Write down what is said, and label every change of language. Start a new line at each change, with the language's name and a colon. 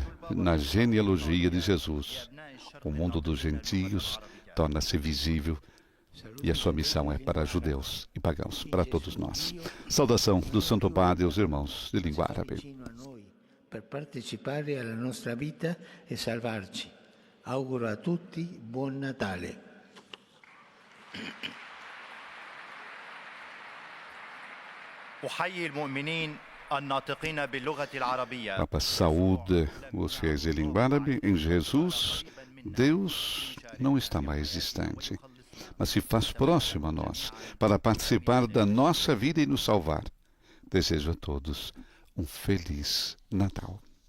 Portuguese: Na genealogia de Jesus, o mundo dos gentios torna-se visível e a sua missão é para judeus e pagãos, para todos nós. Saudação do Santo Padre aos irmãos de língua árabe.
Italian: Per partecipare alla nostra vita e salvarci. Auguro a tutti buon Natale.
Arabic: أحيي المؤمنين الناطقين باللغة العربية.
Portuguese: Papa saúde os fiéis de língua árabe. Em Jesus, Deus não está mais distante, mas se faz próximo a nós, para participar da nossa vida e nos salvar. Desejo a todos um feliz Natal.